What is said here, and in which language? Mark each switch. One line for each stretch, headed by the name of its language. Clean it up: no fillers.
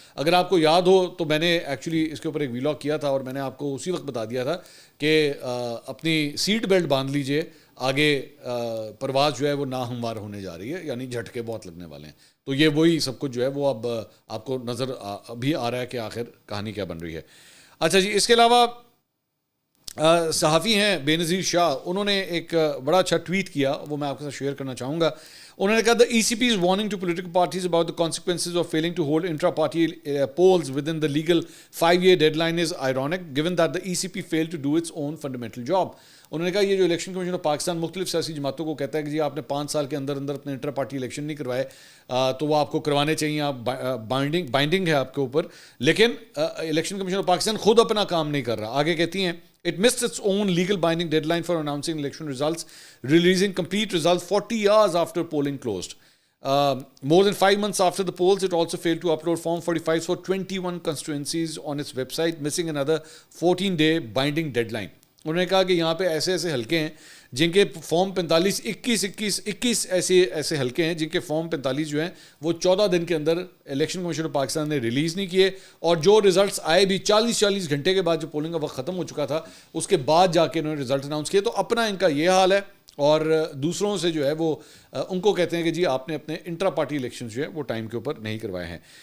Urdu: اگر آپ کو یاد ہو تو میں نے ایکچولی اس کے اوپر ایک ویلاگ کیا تھا اور میں نے آپ کو اسی وقت بتا دیا تھا کہ اپنی سیٹ بیلٹ باندھ لیجئے، آگے پرواز جو ہے وہ ناہموار ہونے جا رہی ہے، یعنی جھٹکے بہت لگنے والے ہیں. تو یہ وہی سب کچھ جو ہے وہ اب آپ کو نظر بھی آ رہا ہے کہ آخر کہانی کیا بن رہی ہے. اچھا جی، اس کے علاوہ صحافی ہیں بے نظیر شاہ، انہوں نے ایک بڑا اچھا ٹویٹ کیا، وہ میں آپ کے ساتھ شیئر کرنا چاہوں گا. انہوں نے کہا
English: the ECP is warning to political parties about the consequences of failing to hold intra-party polls within the legal 5-year deadline is ironic given that the ECP failed to do its own fundamental job.
Urdu: انہوں نے کہا یہ جو election commission of Pakistan مختلف سیاسی جماعتوں کو کہتا ہے کہ جی آپ نے 5 سال کے اندر اپنے انٹر پارٹی الیکشن نہیں کروائے تو وہ آپ کو کروانے چاہیے، آپ بائنڈنگ ہے آپ کے اوپر، لیکن الیکشن کمیشن آف پاکستان خود اپنا کام نہیں کر رہا. آگے کہتی ہیں
English: it missed its own legal binding deadline for announcing election results, releasing complete results 40 hours after polling closed. More than 5 months after the polls, it also failed to upload Form 45 for 21 constituencies on its website, missing another 14-day binding deadline.
Urdu: انہوں نے کہا کہ یہاں پہ ایسے حلقے ہیں جن کے فارم 45 21 ایسے حلقے ہیں جن کے فارم 45 جو ہیں وہ 14 دن کے اندر الیکشن کمیشن آف پاکستان نے ریلیز نہیں کیے، اور جو ریزلٹس آئے بھی 40 گھنٹے کے بعد، جو پولنگ کا وقت ختم ہو چکا تھا اس کے بعد جا کے انہوں نے رزلٹ اناؤنس کیے. تو اپنا ان کا یہ حال ہے، اور دوسروں سے جو ہے وہ ان کو کہتے ہیں کہ جی آپ نے اپنے انٹرا پارٹی الیکشن جو ہے وہ ٹائم کے اوپر نہیں کروائے ہیں.